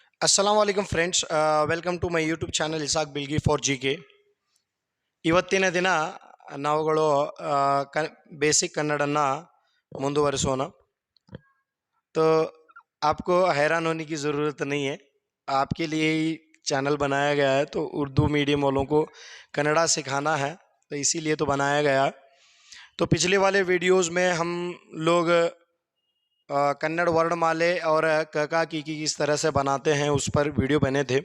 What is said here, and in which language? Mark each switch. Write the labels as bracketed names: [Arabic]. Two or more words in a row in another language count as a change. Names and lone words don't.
[Arabic] السلام عليكم [English] friends. Welcome to my YouTube channel Isaac Bilgi for GK. [Kannada] ಇವತ್ತಿನ ದಿನ ನಾವುಗಳು बेसिक ಕನ್ನಡನ್ನ ಮುಂದುವರಿಸೋಣ. [Hindi] तो आपको हैरान होने की ज़रूरत नहीं है. आपके लिए ही चैनल बनाया गया है, तो उर्दू मीडियम वालों को कन्नड़ा सिखाना है, तो इसीलिए तो बनाया गया है. तो पिछले वाले वीडियोस में हम लोग कन्नड़ वर्णमाले और कका की किस तरह से बनाते हैं उस पर वीडियो बने थे.